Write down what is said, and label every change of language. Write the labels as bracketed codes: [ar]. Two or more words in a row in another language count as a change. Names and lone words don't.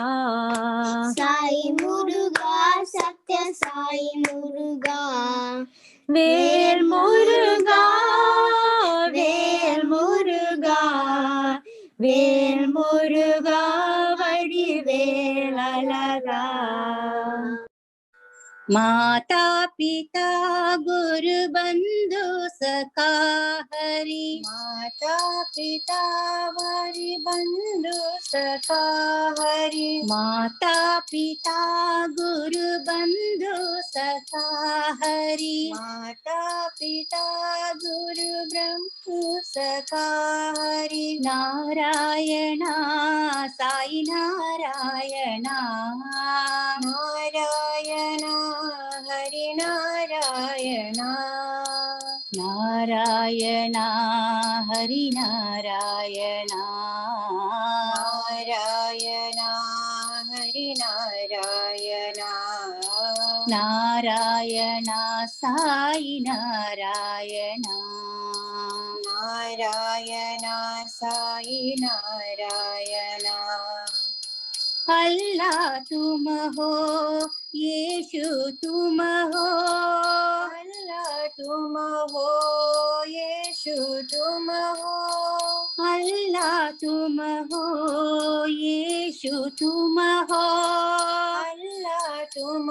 [ta] சாய் முருகா சத்ய சாய் முருகா வேல் முருகா வேல் முருகா வேல் முருகா வடிவேல் அழகா [sa] माता पिता गुरु बंधु सखा हरि माता पिता हरि बंधु सखा हरि माता पिता गुरु बंधु सखा हरि माता पिता गुरु ब्रह्म सखा हरि नारायण साई नारायण नारायण हरि नारायण नारायण हरि नारायण नारायण हरि नारायण नारायण साई नारायण नारायण साई नारायण [hi] अल्लाह तुम हो यीशु तुम हो अल्लाह तुम हो यीशु तुम हो अल्लाह तुम हो यीशु तुम हो अल्लाह तुम